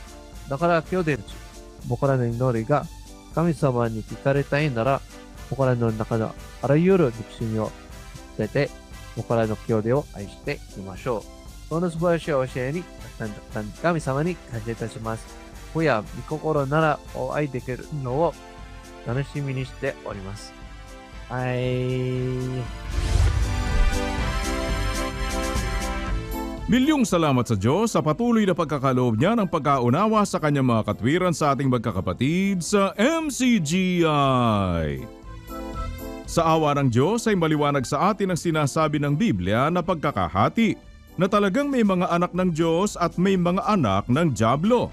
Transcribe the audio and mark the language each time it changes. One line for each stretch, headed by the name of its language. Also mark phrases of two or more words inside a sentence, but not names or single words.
Japanese: だから兄弟たち、僕らの祈りが神様に聞かれたいなら、僕らの中のあらゆる憎しみを捨てて、僕らの兄弟を愛していきましょう。その素晴らしい教えに、神様に感謝いたします。子や御心ならお会いできるのを楽しみにしております。
Filipino: Milyong salamat sa Diyos sa patuloy na pagkakaloob niya ng pagkaunawa sa kanyang mga katwiran sa ating magkakapatid sa MCGI. Sa awa ng Diyos ay maliwanag sa atin ang sinasabi ng Biblia na pagkakahati, na talagang may mga anak ng Diyos at may mga anak ng dyablo.